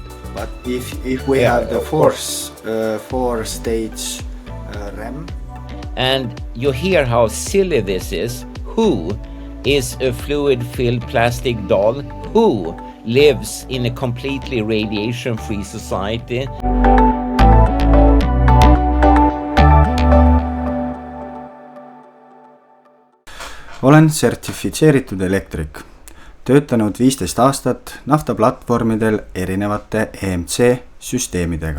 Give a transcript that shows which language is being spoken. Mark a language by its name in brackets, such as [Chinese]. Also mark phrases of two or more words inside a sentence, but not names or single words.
[English] But if we have the four stage REM. And you hear how silly this is. Who is a fluid-filled plastic doll? Who lives in a completely radiation-free society? [Estonian] Olen sertifitseeritud elektrik, töötanud 15 aastat naftaplatvormidel erinevate EMC süsteemidega.